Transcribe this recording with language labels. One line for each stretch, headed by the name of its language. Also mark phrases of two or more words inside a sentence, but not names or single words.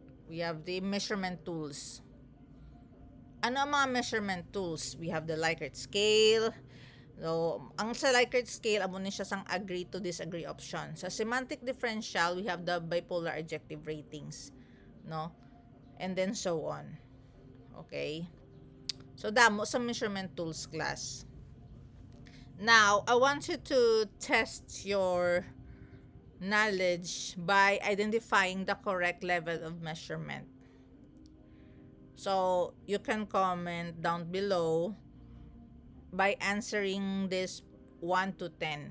English: We have the measurement tools.
Hiligaynon: Ano ang mga
English: measurement tools? We have the Likert scale. So,
Hiligaynon: ang sa Likert scale, amo ni siya sang
English: agree to disagree option. Sa semantic differential, we have the bipolar adjective ratings, no? And then so on. Okay? So,
Hiligaynon: damo sa
English: measurement tools class. Now, I want you to test your knowledge by identifying the correct level of measurement. So, you can comment down below by answering this 1 to 10.